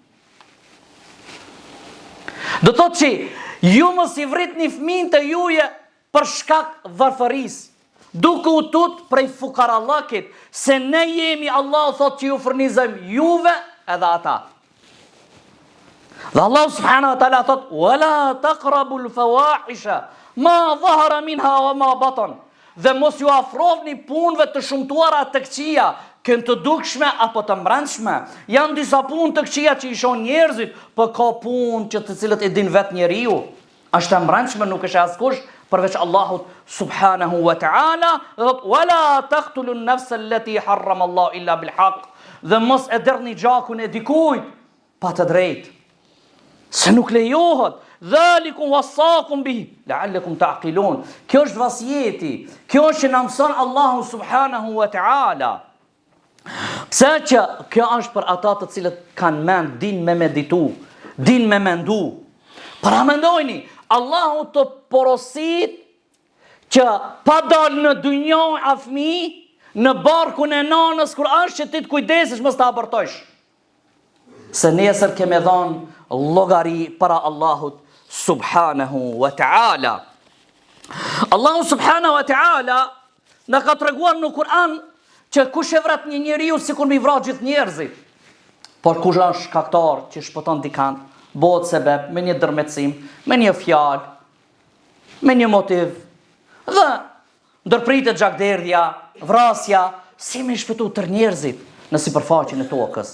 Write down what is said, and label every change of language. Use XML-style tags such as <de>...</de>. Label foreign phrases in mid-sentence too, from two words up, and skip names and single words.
<sq>Do thot që ju mos i vrit një fëmin të juje për shkak varfëris, duke u tut prej fukarallakit, se ne jemi, Allah thot që ju furnizojmë juve edhe ata.</sq> <ar>Dhe Allah سبحانه وتعالى thot, ولا تقربوا الفواحش ما ظهر منها وما بطن.</ar> <sq>Dhe mos ju afrovni punëve të shumtuara të këqija, kënë të dukshme apo të mbrëmshme. Janë disa punë të këqija që i shohin njerëzit, po ka punë që të cilët e din vetë njeriu. Është e mbrëmshme, nuk është askush përveç Allahut</sq> <ar>سبحانه وتعالى.</ar> <sq>Dhe thot,</sq> <ar>ولا تقتلوا النفس التي حرم الله إلا بالحق.</ar> <sq>Dhe mos e dërni gjakun e dikujt pa të drejtë. Se nuk lejohet.</sq> <ar>ذلكم وصاكم به لعلكم تعقلون.</ar> <sq>Kjo është vasjeti. Kjo është që na mëson Allahu</sq> <ar>سبحانه وتعالى.</ar> <sq>Pse që kjo është për ata të cilët kanë mend, din me meditu, din me mendu. Para mendojni, Allahu të porosit që pa dal në dynjë a fëmijë, në barkun e nanës kur është që ti të kujdesesh mos ta abortojsh. Se nesër keme dhanë llogari para Allahut</sq> <ar>سبحانه وتعالى.</ar> <sq>Allahu</sq> <ar>سبحانه وتعالى</ar> <sq>në ka treguar në Kur'an që kush e vret një njeriu sikur mi vrat gjithë njerëzit. Por kush është shkaktar që shpëton dikant, bëhet sebeb me një dërmetësim, me një fjalë, me një motiv, dhe ndërpritet gjakderdhja, vrasja, si me shpëtu tërë njerëzit në sipërfaqen e tokës.</sq>